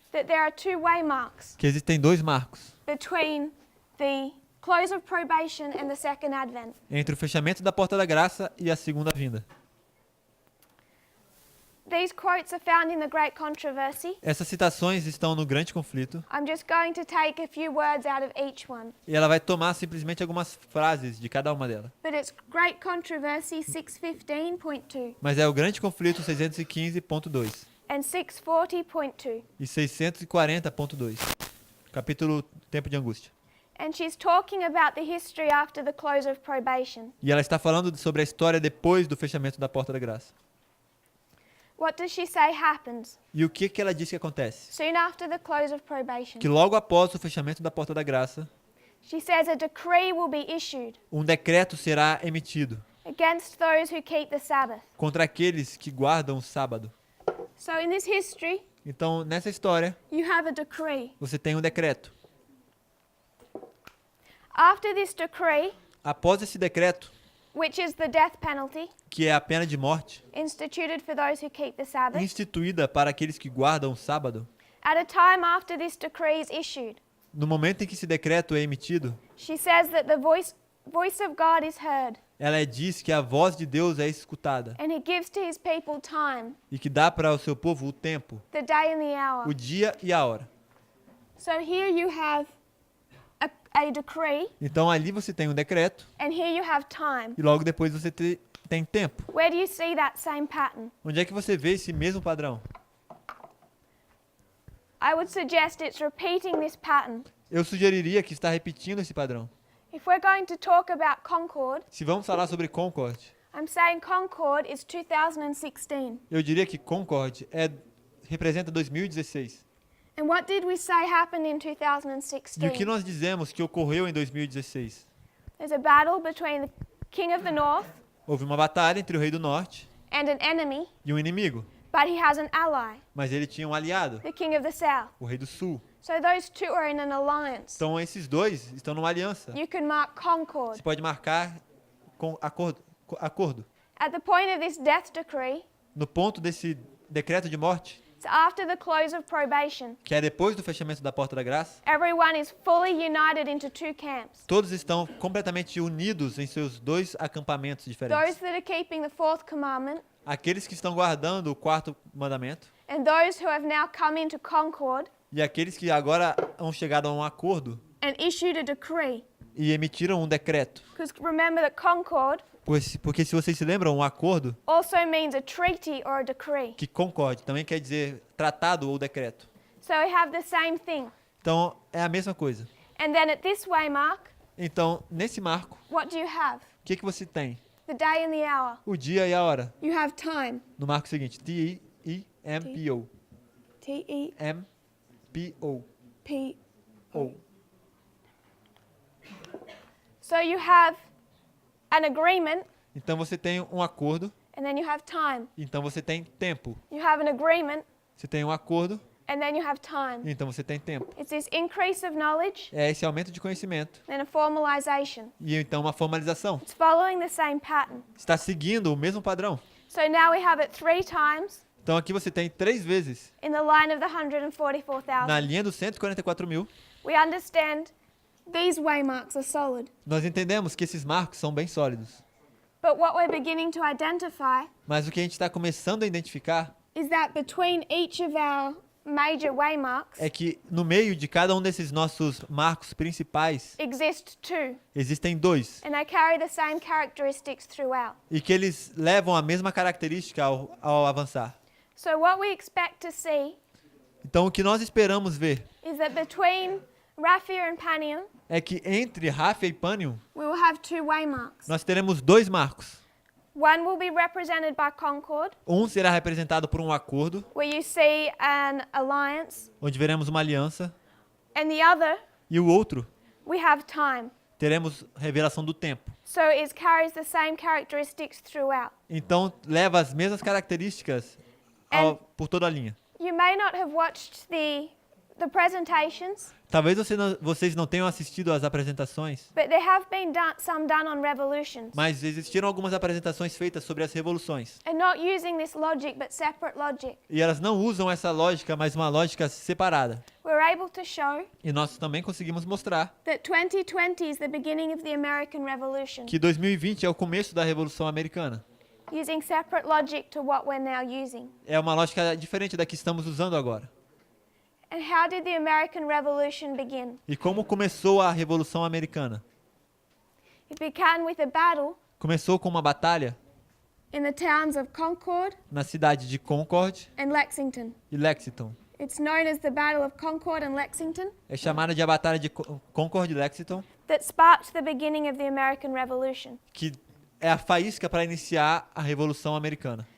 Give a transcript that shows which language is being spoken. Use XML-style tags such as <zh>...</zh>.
<en>that there are two waymarks</en> <pt>que existem dois marcos</pt> <en>between the close of probation and the second advent.</en> <pt>entre o fechamento da porta da graça e a segunda vinda.</pt> <en>These quotes are found in the Great Controversy.</en> <pt>Essas citações estão no Grande Conflito</pt> <en>I'm just going to take a few words out of each one.</en> <pt>e ela vai tomar simplesmente algumas frases de cada uma delas.</pt> <en>But it's Great Controversy 615.2</en> <pt>Mas é o Grande Conflito 615.2</pt> <en>and 640.2.</en> <pt>e 640.2, capítulo Tempo de Angústia.</pt> <en>And she's talking about the history after the close of probation.</en> <pt>E ela está falando sobre a história depois do fechamento da porta da graça.</pt> <en>What does she say happens</en> <pt>E o que ela diz que acontece?</pt> <en>soon after the close of probation?</en> <pt>Que logo após o fechamento da porta da graça,</pt> <en>She says a decree will be issued</en> <pt>um decreto será emitido</pt> <en>against those who keep the Sabbath.</en> <pt>contra aqueles que guardam o sábado.</pt> <en>So in this history,</en> <pt>Então, nessa história,</pt> <en>you have a decree.</en> <pt>você tem um decreto.</pt> <en>After this decree,</en> <pt>Após esse decreto,</pt> <en>which is the death penalty</en> <pt>que é a pena de morte,</pt> <en>instituted for those who keep the Sabbath,</en> <pt>instituída para aqueles que guardam o sábado,</pt> <en>at a time after this decree is issued,</en> <pt>no momento em que esse decreto é emitido,</pt> <en>she says that the voice of God is heard,</en> <pt>ela diz que a voz de Deus é escutada</pt> <en>and he gives to his people time,</en> <pt>e que dá para o seu povo o tempo,</pt> <en>the day and the hour.</en> <pt>o dia e a hora.</pt> <en>So here you have a decree,</en> <pt>Então ali você tem um decreto</pt> <en>and here you have time.</en> <pt>e logo depois você tem tempo.</pt> <en>Where do you see that same pattern?</en> <pt>Onde é que você vê esse mesmo padrão?</pt> <en>I would suggest it's repeating this pattern.</en> <pt>Eu sugeriria que está repetindo esse padrão.</pt> <en>If we're going to talk about Concord,</en> <pt>Se vamos falar sobre Concord,</pt> <en>I'm saying Concord is 2016.</en> <pt>eu diria que Concord representa 2016.</pt> <en>And what did we say happened in</en> <pt>E o que nós dizemos que ocorreu em 2016?</pt> <en>There's a battle between the king of the north</en> <pt>Houve uma batalha entre o rei do norte</pt> <en>and an enemy,</en> <pt>e um inimigo,</pt> <en>but he has an ally,</en> <pt>mas ele tinha um aliado,</pt> <en>the king of the south.</en> <pt>o rei do sul.</pt> <en>So those two are in an alliance.</en> <pt>Então esses dois estão numa aliança.</pt> <en>You can mark Concord.</en> <pt>Você pode marcar com acordo.</pt> <en>At the point of this death decree,</en> <pt>No ponto desse decreto de morte,</pt> <en>it's after the close of probation.</en> <pt>que é depois do fechamento da porta da graça,</pt> <en>Everyone is fully united into two camps.</en> <pt>todos estão completamente unidos em seus dois acampamentos</pt> <en>Those</en> <pt>diferentes.</pt> <en>that are keeping the fourth commandment</en> <pt>Aqueles que estão guardando o quarto mandamento</pt> <en>and those who have now come into Concord</en> <pt>e aqueles que agora hão chegado a um acordo</pt> <en>and issued a decree.</en> <pt>e emitiram um decreto.</pt> <en>Because remember that Concord</en> <pt>Porque se vocês se lembram, um acordo</pt> <en>also means a treaty or a decree.</en> <pt>que concorde também quer dizer tratado ou decreto.</pt> <en>So we have the same thing.</en> <pt>Então é a mesma coisa.</pt> <en>And then at this waymark,</en> <pt>Então, nesse marco,</pt> <en>what do you have?</en> <pt>o que você tem?</pt> <en>The day and the hour.</en> <pt>O dia e a hora.</pt> <en>You have time.</en> <pt>No marco seguinte, T-E-M-P-O. T-E-P. M-P-O. O.</pt> <en>So you have an agreement</en> <pt>Então você tem um acordo,</pt> <en>and then you have time.</en> <pt>então você tem tempo.</pt> <en>You have an agreement</en> <pt>Você tem um acordo,</pt> <en>and then you have time.</en> <pt>então você tem tempo.</pt> <en>It's this increase of knowledge</en> <pt>É esse aumento de conhecimento</pt> <en>and a formalization.</en> <pt>e então uma formalização.</pt> <en>It's following the same pattern.</en> <pt>Está seguindo o mesmo padrão.</pt> <en>So now we have it 3 times</en> <pt>Então aqui você tem 3 vezes</pt> <en>in the line of the 144,000.</en> <pt>na linha dos 144 mil.</pt> <en>We understand these waymarks are solid.</en> <pt>Nós entendemos que esses marcos são bem sólidos.</pt> <en>But what we're beginning to identify</en> <pt>Mas o que a gente está começando a identificar</pt> <en>is that between each of our major waymarks</en> <pt>é que no meio de cada um desses nossos marcos principais</pt> <en>exist two,</en> <pt>existem 2</pt> <en>and they carry the same characteristics throughout.</en> <pt>e que eles levam a mesma característica ao avançar.</pt> <en>So what we expect to see</en> <pt>Então o que nós esperamos ver</pt> <en>is that between Raphia and Panium,</en> <pt>é que entre Raphia e Panium</pt> <en>we will have two waymarks.</en> <pt>nós teremos 2 marcos.</pt> <en>One will be represented by Concord,</en> <pt>Um será representado por um acordo,</pt> <en>where you see an alliance,</en> <pt>onde veremos uma aliança,</pt> <en>and the other,</en> <pt>e o outro</pt> <en>we have time.</en> <pt>teremos revelação do tempo.</pt> <en>So it carries the same characteristics throughout.</en> <pt>Então leva as mesmas características por toda a linha.</pt> <en>You may not have watched the presentations,</en> <pt>Talvez vocês não tenham assistido às apresentações,</pt> <en>but there have been some done on revolutions.</en> <pt>mas existiram algumas apresentações feitas sobre as revoluções.</pt> <en>And not using this logic, but separate logic.</en> <pt>E elas não usam essa lógica, mas uma lógica separada.</pt> <en>We're able to show</en> <pt>E nós também conseguimos mostrar</pt> <en>that 2020 is the beginning of the American Revolution,</en> <pt>que 2020 é o começo da Revolução Americana.</pt> <en>using separate logic to what we're now using.</en> <pt>É uma lógica diferente da que estamos usando agora.</pt> <en>And how did the American Revolution begin?</en> <pt>E como começou a Revolução Americana?</pt> <en>It began with a battle</en> <pt>Começou com uma batalha</pt> <en>in the towns of Concord</en> <pt>na cidade de Concord</pt> <en>and Lexington.</en> <pt>e Lexington.</pt> <en>It's known as the Battle of Concord and Lexington,</en> <pt>É chamada de a Batalha de Concord e Lexington,</pt> <en>that sparked the beginning of the American Revolution.</en> <pt>que é a faísca para iniciar a Revolução Americana.</pt>